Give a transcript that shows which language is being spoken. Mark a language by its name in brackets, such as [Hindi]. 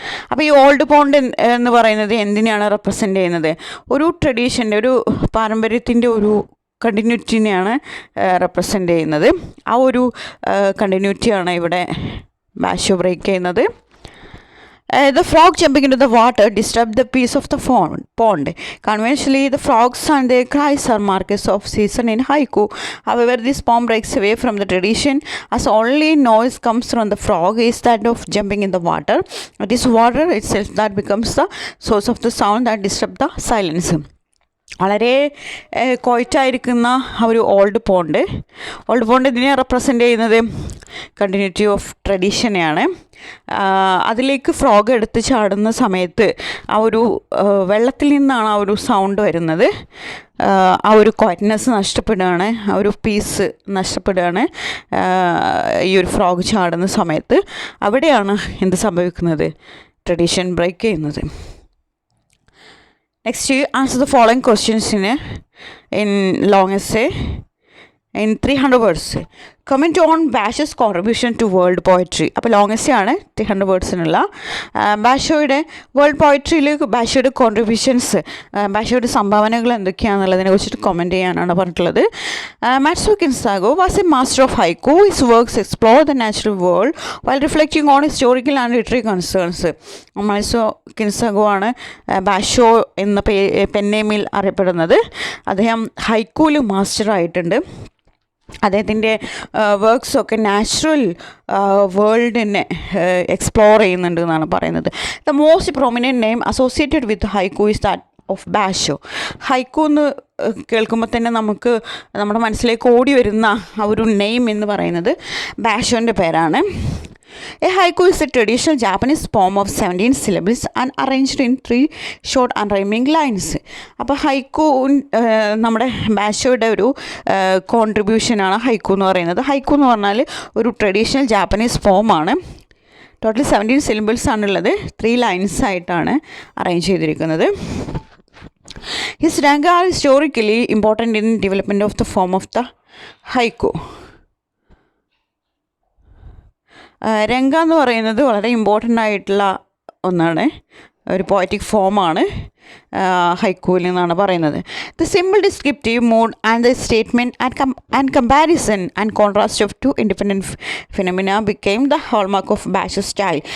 [Malayalam] അപ്പോൾ ഈ old pond എന്ന് പറയുന്നത് എന്തിനെയാണ് റെപ്രസെൻ്റ് ചെയ്യുന്നത്? ഒരു ട്രഡീഷൻ്റെ, ഒരു പാരമ്പര്യത്തിൻ്റെ ഒരു കണ്ടിന്യൂറ്റിനെയാണ് റെപ്രസെൻ്റ് ചെയ്യുന്നത്. ആ ഒരു കണ്ടിന്യൂറ്റിയാണ് ഇവിടെ ബാഷോ ബ്രേക്ക് ചെയ്യുന്നത്. [English] The frog jumping into the water disturbed the peace of the pond. Conventionally, the frogs and their cries are markers of season in haiku. However, this poem breaks away from the tradition as only noise comes from the frog is that of jumping in the water. It is water itself that becomes the source of the sound that disturbs the silence. [Malayalam] വളരെ ക്വയറ്റായിരിക്കുന്ന ഒരു old pond ഇതിനെ represent ചെയ്യുന്നത് continuity of ട്രഡീഷനെയാണ്. അതിലേക്ക് frog എടുത്ത് ചാടുന്ന സമയത്ത് ആ ഒരു വെള്ളത്തിൽ നിന്നാണ് ആ ഒരു സൗണ്ട് വരുന്നത്. ആ ഒരു ക്വയറ്റ്നെസ് നഷ്ടപ്പെടുകയാണ്, ആ ഒരു പീസ് നഷ്ടപ്പെടുകയാണ് ഈ ഒരു ഫ്രോഗ് ചാടുന്ന സമയത്ത്. അവിടെയാണ് എന്ത് സംഭവിക്കുന്നത്? ട്രഡീഷൻ ബ്രേക്ക് ചെയ്യുന്നത്. [English] Next, you answer the following questions in long essay in 300 words. Comment on Basho's contribution to world poetry. [Malayalam] അപ്പോൾ ലോങ്ങസ്റ്റ് ആണ് 300 വേർഡ്സിനുള്ള. ബാഷോയുടെ വേൾഡ് പോയട്രിയിൽ ബാഷോയുടെ കോൺട്രിബ്യൂഷൻസ്, ബാഷോയുടെ സംഭാവനകൾ എന്തൊക്കെയാണെന്നുള്ളതിനെ കുറിച്ചിട്ട് കമൻറ്റ് ചെയ്യാനാണ് പറഞ്ഞിട്ടുള്ളത്. [English] Matsuo Kinsaku was a master of haiku. His works explore the natural world while reflecting on historical and literary concerns. [Malayalam] മാറ്റ്സോ കിൻസാഗോ ആണ് ബാഷോ എന്ന പെന്നേമിൽ അറിയപ്പെടുന്നത്. അദ്ദേഹം ഹൈക്കൂവിൽ മാസ്റ്റർ ആയിട്ടുണ്ട്. അദ്ദേഹത്തിൻ്റെ വർക്ക്സൊക്കെ നാച്ചുറൽ വേൾഡിനെ എക്സ്പ്ലോർ ചെയ്യുന്നുണ്ട് എന്നാണ് പറയുന്നത്. [English] The most prominent name associated with haiku is that of Basho. [Malayalam] ഹൈക്കു എന്ന് കേൾക്കുമ്പോൾ തന്നെ നമുക്ക് നമ്മുടെ മനസ്സിലേക്ക് ഓടി വരുന്ന ആ ഒരു നെയിം എന്ന് പറയുന്നത് ബാഷോൻ്റെ പേരാണ്. [English] A haiku is a traditional Japanese poem of 17 syllables and arranged in 3 short unrhyming lines. [Malayalam] അപ്പോൾ ഹൈക്കു നമ്മുടെ ബാഷോയുടെ ഒരു കോൺട്രിബ്യൂഷനാണ് ഹൈക്കു എന്ന് പറയുന്നത്. ഹൈക്കു എന്ന് പറഞ്ഞാൽ ഒരു ട്രഡീഷണൽ ജാപ്പനീസ് പോമാണ്. ടോട്ടൽ 17 syllables ആണുള്ളത്. 3 lines ആയിട്ടാണ് അറേഞ്ച് ചെയ്തിരിക്കുന്നത്. [English] His rank are historically important in development of the form of the haiku. [Malayalam] രംഗ എന്ന് പറയുന്നത് വളരെ ഇമ്പോർട്ടൻ്റ് ആയിട്ടുള്ള ഒന്നാണ്, ഒരു പോയറ്റിക് ഫോമാണ് ഹൈക്കൂവിൽ നിന്നാണ് പറയുന്നത്. [English] The simple descriptive mood and the statement and comparison and contrast of two independent phenomena became the hallmark of Basho style.